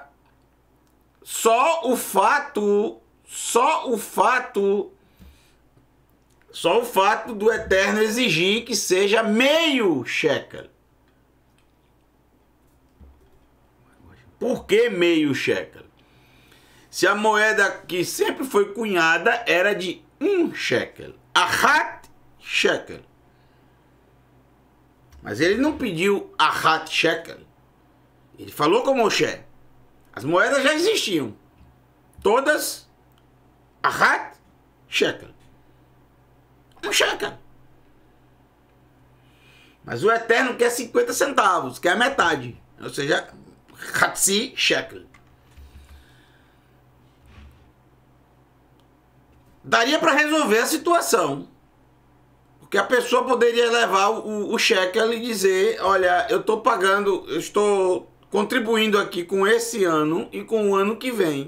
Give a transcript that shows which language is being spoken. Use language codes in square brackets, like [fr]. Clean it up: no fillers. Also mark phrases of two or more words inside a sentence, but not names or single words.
[pt] Só o fato do Eterno exigir que seja meio shekel. Por que meio shekel? Se a moeda que sempre foi cunhada era de 1 shekel, [he] אחת שקל. [pt] Mas ele não pediu [he] אחת שקל. [pt] Ele falou com Moshe. As moedas já existiam. Todas [he] אחת שקל. [pt] 1 shekel. Mas o Eterno quer 50 centavos, quer a metade. Ou seja, [he] חצי שקל. [pt] Daria para resolver a situação. Porque a pessoa poderia levar o shekel e dizer, olha, eu estou pagando, eu estou contribuindo aqui com esse ano e com o ano que vem.